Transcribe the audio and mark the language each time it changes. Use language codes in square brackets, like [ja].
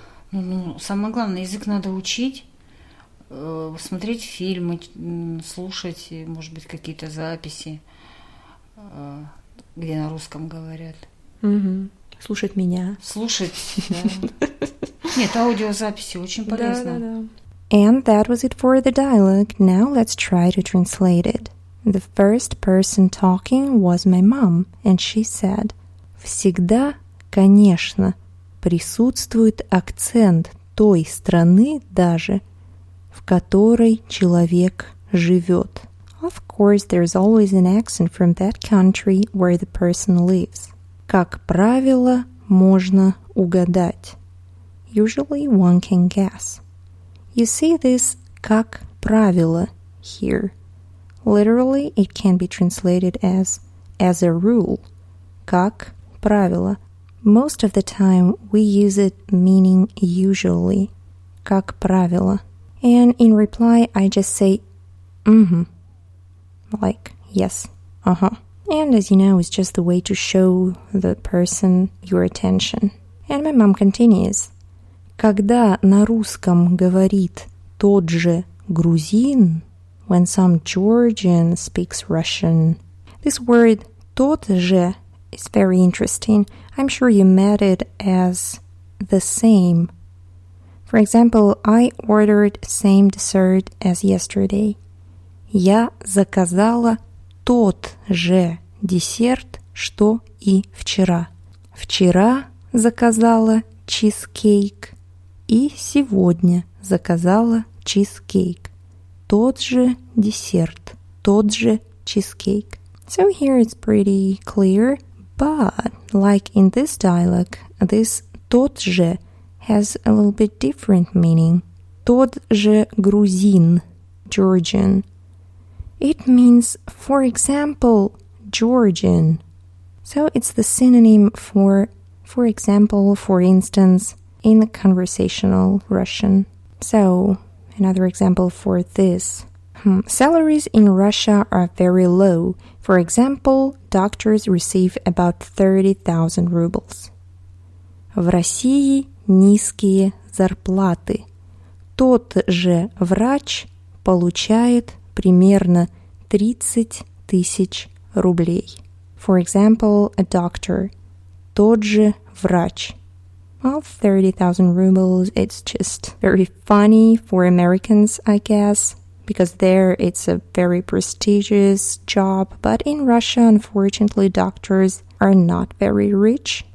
[ru] Ну, самое главное, язык надо учить, смотреть фильмы, слушать, может быть, какие-то записи, где на русском говорят. Mm-hmm. Слушать меня. Слушать, да. Нет, аудиозаписи очень полезно. Да. [en] And that was it for the dialogue. Now let's try to translate it. The first person talking was my mom, and she said, [ru] «Всегда, конечно, присутствует акцент той страны даже, в которой человек живет». [en] Of course, there's always an accent from that country where the person lives. [ru] Как правило, можно угадать. [en] Usually one can guess. You see this [ru] «как правило» [en] here. Literally, it can be translated as a rule, [ru] как правило. [en] Most of the time, we use it meaning usually, [ru] как правило. [en] And in reply, I just say, like, yes, And as you know, it's just the way to show the person your attention. And my mom continues. [ru] Когда на русском говорит тот же грузин, [en] when some Georgian speaks Russian. This word [ru] тот же [en] is very interesting. I'm sure you met it as the same. For example, I ordered same dessert as yesterday. [ru] Я заказала тот же десерт, что и вчера. Вчера заказала чизкейк и сегодня заказала чизкейк. Тот же десерт, тот же cheesecake. [en] So here it's pretty clear, but like in this dialogue, this [ru] тот же [en] has a little bit different meaning. [ru] Тот же грузин, Georgian. [en] It means, for example, Georgian. So it's the synonym for example, for instance, in the conversational Russian. So another example for this. Salaries in Russia are very low. For example, doctors receive about 30,000 rubles. [ru] В России низкие зарплаты. Тот же врач получает примерно 30 тысяч рублей. [en] For example, a doctor. [ru] Тот же врач. [en] Well, 30,000 rubles, it's just very funny for Americans, I guess, because there it's a very prestigious job. But in Russia, unfortunately, doctors are not very rich.